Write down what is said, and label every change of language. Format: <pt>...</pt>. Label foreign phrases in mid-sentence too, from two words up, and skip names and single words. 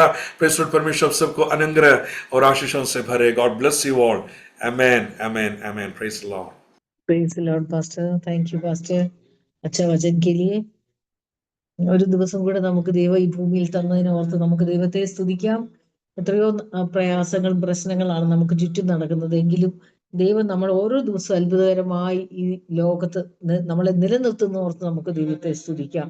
<hi>परमेश्वर सबको अनुग्रह और आशीषों से भरे।</hi> <en>God bless you all. Amen, amen, amen. Praise the Lord. Praise the Lord pastor, thank you pastor,</en> <hi>अच्छा वचन के लिए.</hi> <ml>ഒരു ദിവസം കൂടെ നമുക്ക് ദൈവം ഈ ഭൂമിയിൽ തന്നതിനെ ഓർത്ത് നമുക്ക് ദൈവത്തെ സ്തുതിക്കാം. എത്രയോ പ്രയാസങ്ങളും പ്രശ്നങ്ങളാണ് നമുക്ക് ചുറ്റും നടക്കുന്നത്, എങ്കിലും ദൈവം നമ്മൾ ഓരോ ദിവസവും അത്ഭുതകരമായി ഈ ലോകത്ത് നമ്മളെ നിലനിർത്തുന്ന ഓർത്ത് നമുക്ക് ദൈവത്തെ സ്തുതിക്കാം.</ml>